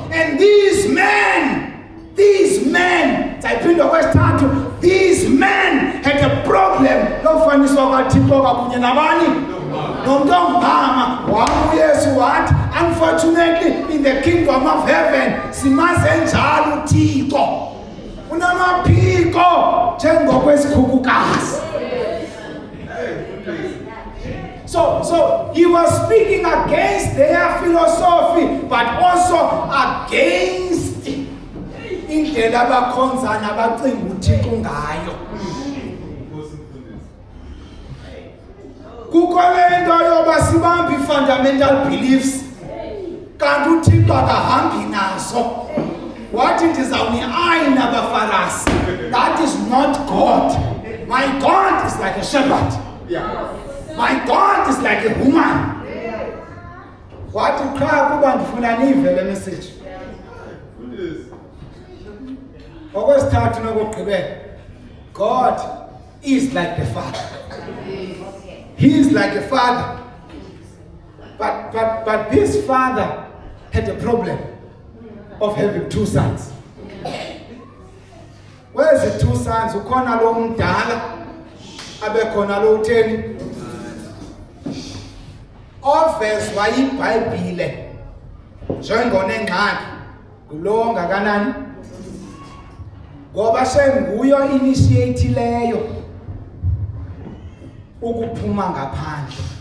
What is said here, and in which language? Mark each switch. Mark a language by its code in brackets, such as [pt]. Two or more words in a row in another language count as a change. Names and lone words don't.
[en] And these men, [xh] sayiphinda kwesithathu, [en] these men had a problem [xh] lokufaniswa kaThixo kakunye nabani nomuntu ongumama. UYesu wathi [en] unfortunately in the kingdom of heaven [xh] simaze njalo uThixo unamaphiko njengokwesikhukhukazi. [en] So he was speaking against their philosophy, but also against [xh] indlela abakhonza nabacinga uThixo ngayo. Kukho lento yoba sibambe [en] fundamental beliefs [xh] kanti uThixo akahambi nazo. Wathi ndizawuni-ayina abaFarisi. [en] That is not God. My God is like a shepherd. My God is like a woman. [xh] Wathi qha kuba ndifuna nive le message. Okwesithathu nokugqibela, [en] God is like the Father. He is like a father. But this father had a problem of having two sons. Where's the two sons? [xh] Ukhona lo mdala abekhona lo utheni ovezwa iBhayibhile njengonengxaki kulo ngakanani, ngoba senguyo initiate-leyo ukuphuma ngaphandle.